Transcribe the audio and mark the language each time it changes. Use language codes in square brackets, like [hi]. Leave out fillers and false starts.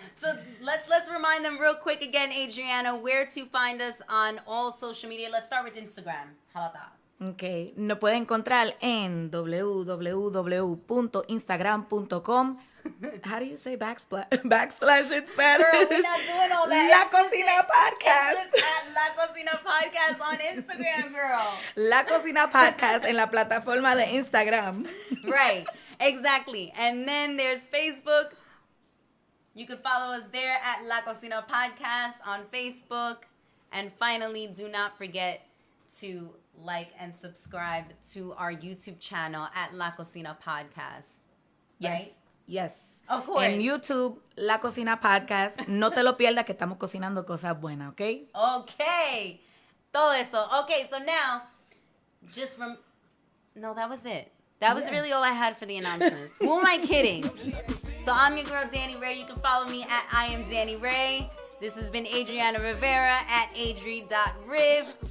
[en] So let's remind them real quick again, Adriana, where to find us on all social media. Let's start with Instagram. How about that? [es] Ok, nos puede encontrar en www.instagram.com. [en] How do you say backslash in Spanish? Girl, we're not doing all that. La It's just Cocina Podcast. It's just at La Cocina Podcast on Instagram, girl. [es] La Cocina Podcast en la plataforma de Instagram. [en] Right, exactly. And then there's Facebook. You can follow us there at La Cocina Podcast on Facebook. And finally, do not forget to like and subscribe to our YouTube channel at La Cocina Podcast. Right? Yes. Of course. [es] En YouTube, La Cocina Podcast. No te lo pierdas que estamos cocinando cosas buenas, ¿ok? Okay. Todo eso. [en] Okay, so now, no, that was it. That was really all I had for the announcements. Who am I kidding? So I'm your girl, daniree. You can follow me at I am daniree. This has been Adriana Rivera at adri.riv.